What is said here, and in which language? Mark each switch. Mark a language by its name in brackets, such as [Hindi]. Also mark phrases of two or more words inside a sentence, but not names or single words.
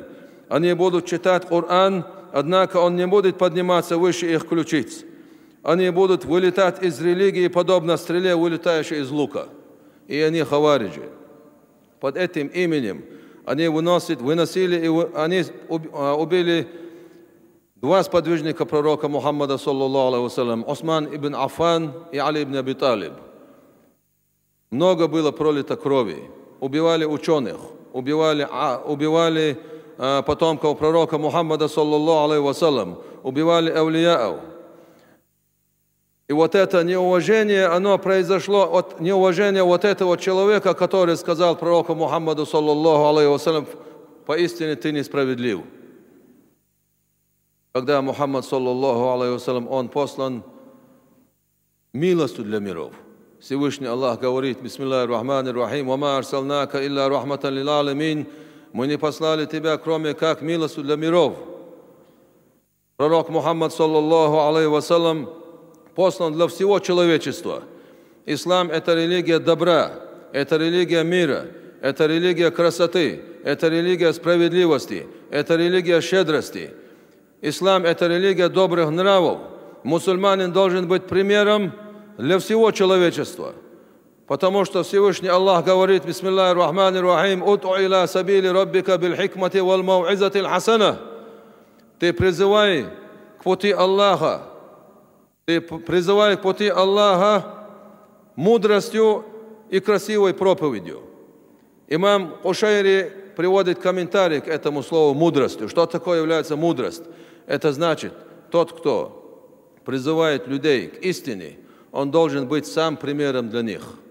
[Russian] Они будут читать Коран, однако он не будет подниматься выше их ключиц. Они будут вылетать из религии, подобно стреле, вылетающей из лука. И они хавариджи. Под этим именем они выносили и они убили два сподвижника пророка Мухаммада, [Arabic] صلى الله عليه وسلم, [Russian] Усман ибн Аффан и Али ибн Аби Талиб. Много было пролито крови. Убивали ученых, убивали потомков пророка Мухаммада, [Arabic] صلى الله عليه وسلم, [Russian] убивали авлияов. И вот это неуважение, оно произошло от неуважения вот этого человека, который сказал пророку Мухаммаду, [Arabic] صلى الله عليه وسلم: [Russian] поистине ты несправедлив. Когда Мухаммад, [Arabic] صلى الله عليه وسلم, [Russian] он послан милостью для миров. Всевышний Аллах говорит: [Arabic] بسم الله الرحمن الرحيم وما أرسلناك إلا رحمة للعالمين», [Russian] мы не послали тебя, кроме как милостью для миров. Пророк Мухаммад, [Arabic] صلى الله عليه وسلم, [Russian] послан для всего человечества. Ислам – это религия добра, это религия мира, это религия красоты, это религия справедливости, это религия щедрости. Ислам – это религия добрых нравов. Мусульманин должен быть примером для всего человечества. Потому что Всевышний Аллах говорит: [Arabic] بسم الله الرحمن الرحيم ادع إلى سبيل ربك بالحكمة والموعظة حسنة». [Russian] Ты призывай к пути Аллаха. Ты призывай к пути Аллаха мудростью и красивой проповедью. Имам Кушайри приводит комментарий к этому слову «мудростью». Что такое является мудрость? Это значит, тот, кто призывает людей к истине, он должен быть сам примером для них.